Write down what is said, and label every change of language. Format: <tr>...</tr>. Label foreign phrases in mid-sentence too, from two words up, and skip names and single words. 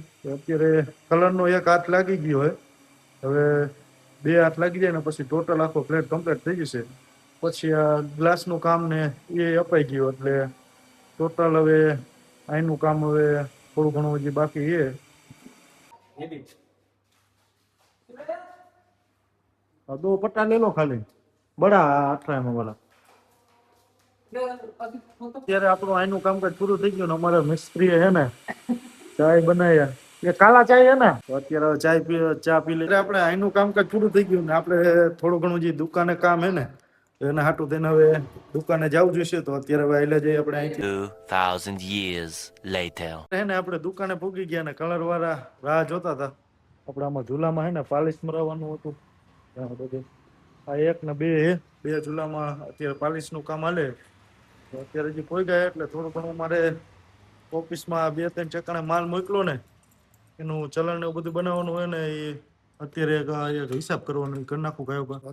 <gu>અત્યારે કલરનો 1 હાથ લાગી ગયો હોય. હવે 2 હાથ લાગી જાય ને પછી ટોટલ આખો ફ્લેટ કમ્પ્લીટ થઈ જશે. પછી આ ગ્લાસનું કામ ને એ અપાઈ ગયું એટલે ટોટલ હવે આનું કામ હવે થોડું ઘણું હજી બાકી છે.</gu> <hi>दो पट्टा ले लो खाली बड़ा 18 वाला.</hi> <gu>અત્યારે આપણું આનું કામકાજ પૂરું થઈ ગયું ને અમારા મિસ્ત્રી હે ને ચાય બનાવ્યા. એ કાલા ચાય હે ને અત્યારે ચા પી લે. આપણે આનું કામકાજ પૂરું થઈ ગયું ને આપણે થોડું ઘણું જે દુકાને કામ હે ને એના હાટું તેને હવે દુકાને જવું જોઈશે. તો અત્યારે હવે આયલા જઈએ આપણે અહીંથી</gu> <en>2000 years later.</en> <gu>હે ને આપણે દુકાને પૂગી ગયા ને કલર વાળા રાહ જોતા હતા. આપણે આમાં ઝૂલામાં હે ને પાલિશ મરાવવાનું હતું. આ 1 ને 2 ઝૂલામાં અત્યારે પાલિશ નું કામ હાલે. તો અત્યારે જે કોઈ ગયા એટલે થોડું ઘણું મારે ઓફિસમાં 2-3 ચક્કાણે માલ મોકલો ને એનું ચલણ ને બધું બનાવવાનું હોય ને એ અત્યારે એક હિસાબ કરવાનો ઈ કરી નાખું કાયો કા.</gu>